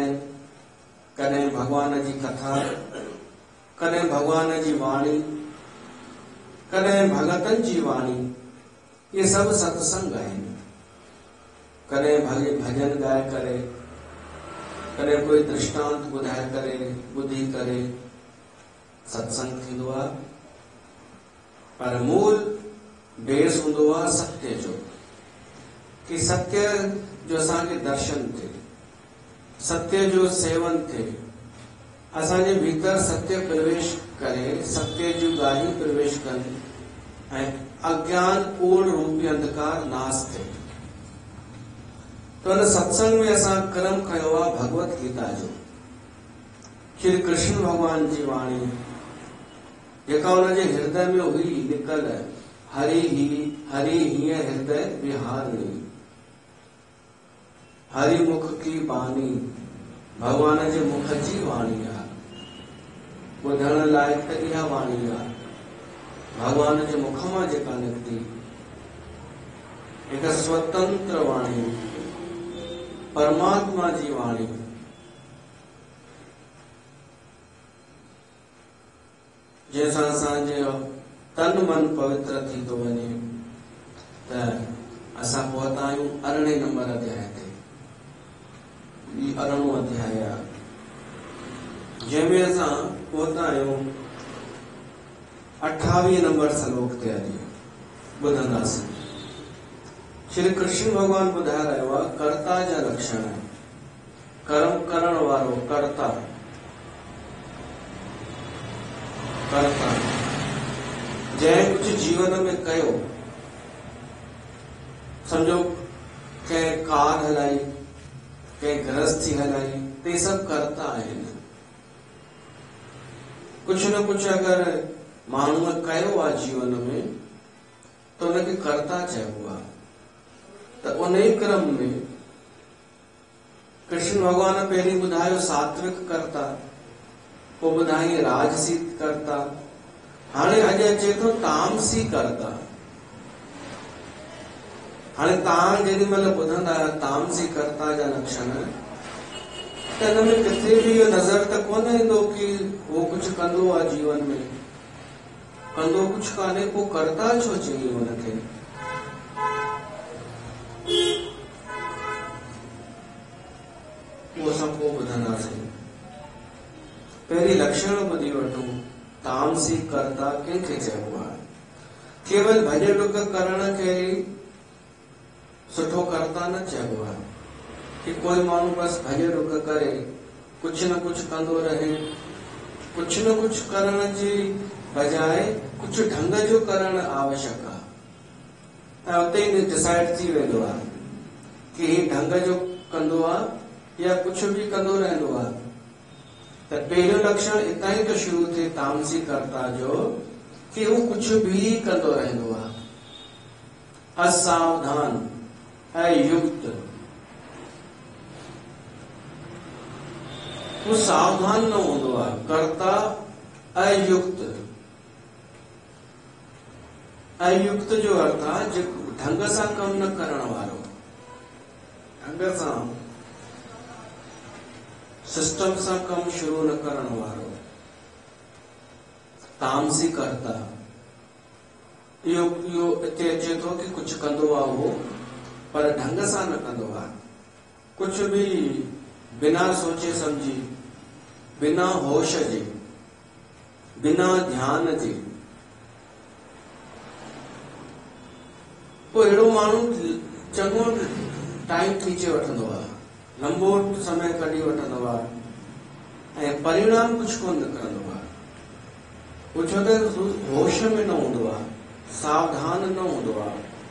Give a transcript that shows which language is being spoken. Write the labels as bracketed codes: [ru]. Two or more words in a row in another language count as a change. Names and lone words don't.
[sd] कदें भगवान जी कथा, कदें भगवान जी वाणी, कदें भगतन जी वाणी, ये सब सत्संग है। कदें भजन गाय करे, कदें कोई दृष्टांत बुधाय करे, बुद्धि करे, सत्संग थींदो आहे। पर मूल बेस हूंदो आहे सत्य जो, कि सत्य जो असांखे दर्शन थे, सत्य जो सेवन थे, असांजे भीतर सत्य प्रवेश करे, सत्य जो गाही प्रवेश करे ऐं अज्ञान पूर्ण रूपी अंधकार नाश थे। तो इन सत्संग में असां कर्म कयो आहे भगवत गीता जो। श्री कृष्ण भगवान जी वाणी जेका उनजे हृदय में हुई निकल, हरि ही हृदय विहारणी, हरि मुख की बानी, भगवान जे मुख जी वाणी आहे। ॿुधण लाइक़ त इहा वाणी आहे। भगवान जे मुख मां जेका निकिती हिकु स्वतंत्र वाणी, परमात्मा जी वाणी। जंहिंसां असांजो तन मन पवित्र थी थो वञे। त असां पहुता आहियूं 18 नंबर अध्याय ते। ही 18 अध्याय आहे जंहिंमें असां पहुता आहियूं 28 नंबर श्लोक ते। अॼु ॿुधंदासीं। श्री कृष्ण भगवान ॿुधाए रहियो आहे कर्ता जा लक्षण। कर्म करण वारो कर्ता, कर्ता जंहिं कुछ जीवन में कयो, सम्झो कंहिं कार हलाई, कंहिं गृहस्थी हलाई, ते सब कर्ता आहिनि। कुछ न कुछ अगर माण्हूअ कयो आहे जीवन में तो उनखे कर्ता चइबो आहे। त उन ई क्रम में कृष्ण भगवान पहिरीं ॿुधायो सात्विक कर्ता, पोइ ॿुधाई राजसी कर्ता, हाणे अॼु अचे थो तामसी कर्ता। हाणे तव्हां जेॾी महिल ॿुधंदा आहियो तामसी कर्ता जा लक्षण, त हिन में किथे बि इहो नज़र त कोन ईंदो कि वो कुछ कंदो आहे जीवन में, कंदो कुछ कान्हे, पोइ कर्ता छो चई हुनखे। उहो असां पोइ ॿुधंदासीं। पहिरीं लक्षण ॿुधी वठूं। तामसी कर्ता कंहिंखे चइबो आहे? केवल भॼ डुक करण खे सुठो कर्ता न चइबो आहे कि कोई माण्हू बस भॼ डुक करे, कुछ न कुछ कंदो रहे। कुछ न कुछ करण जी बजाय कुछ ढंग जो करण आवश्यक आहे। ऐं उते ई डिसाइड थी वेंदो आहे कि ही ढंग जो कंदो आहे या कुछ भी कंदो रहंदो आहे। त पहिरियों लक्षण इतां ई तो शुरू थिए तामसी कर्ता जो, कि हू कुछ भी कंदो रहंदो आहे। असावधान, अयुक्त, वो सावधान न हूंदो आहे। कर्ता अयुक्त, अयुक्त जो अर्थ आहे जो ढंग सां कम न करण वारो, ढंग सां सिस्टम सां कम शुरू न करण वारो। तामसी कर्ता इहो हिते अचे थो कि कुछ कंदो आहे वो, पर ढंग सां न कंदो आहे। कुछ भी बिना सोचे समझी, बिना होश जे, बिना ध्यान जे, को अहिड़ो माण्हू चङो टाइम खींचे वठंदो आहे, लंबो समय कढी वठंदो आहे ऐं परिणाम कुझु कोन निकिरंदो आहे। वो छो त होश में न हूंदो आहे, सावधान न हूंदो आहे।